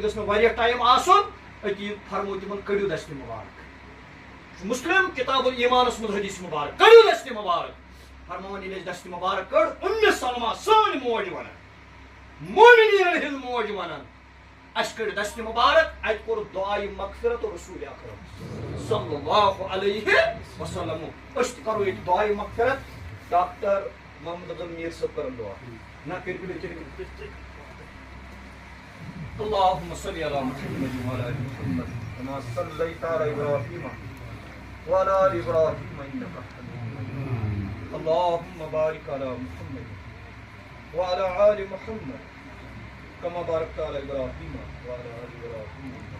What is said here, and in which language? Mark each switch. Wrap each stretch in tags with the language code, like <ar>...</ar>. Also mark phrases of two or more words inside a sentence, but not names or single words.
<ks>گٔژھ نہٕ واریاہ ٹایم آسُن أتی فرموو تِمن کٔڑِو دستہِ مُبارک مسلم کتاب الایمانس منٛز حدیث مبارک کٔڑِو دستہِ مبارک فرماوان ییٚلہِ اَسہِ دستہِ مبارک کٔڑ ام سلمہ سٲنۍ موج ونان مومنیٖنن ہٕنٛز موج ونان اَسہِ کٔڑ دستہِ مبارک اَتہِ کوٚر دعایہِ مغفرت رسول اکرم</ks> <ar>صلی اللہ علیہ وسلم</ar> <ks>أسۍ تہِ کرو ییٚتہِ دعایہِ مغفرت ڈاکٹر محمد افضل میٖر صٲب کرن دعا نہ کٔرِو</ks> <ar>اللهم صل على محمد وعلى ال محمد كما صليت على ابراهيم وعلى ال ابراهيم انك حميد مجيد اللهم بارك على محمد وعلى ال محمد كما باركت على ابراهيم وعلى ال ابراهيم</ar>